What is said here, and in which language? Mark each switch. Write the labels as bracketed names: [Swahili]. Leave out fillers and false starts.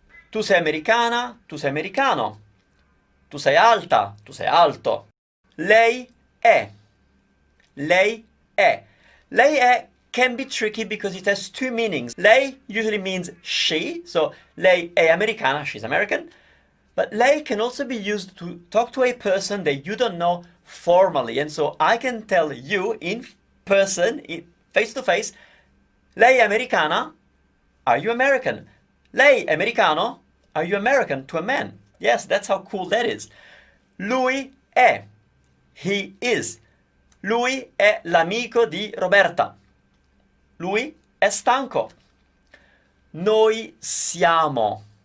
[Italian] Tu sei americana, tu sei americano. Tu sei alta, tu sei alto. Lei è, lei è. Lei è [English] can be tricky because it has 2 meanings. Lei usually means she, so [Italian] lei è americana, [English] she's American. But lei can also be used to talk to a person that you don't know formally. And so I can tell you in person, face to face, [Italian] lei è americana? [English] Are you American? [Italian] Lei è americano? [English] Are you American? To a man. Yes, that's how cool that is. [Italian] Lui è. [English] He is. [Italian] Lui è l'amico di Roberta. Lui è stanco. Noi siamo.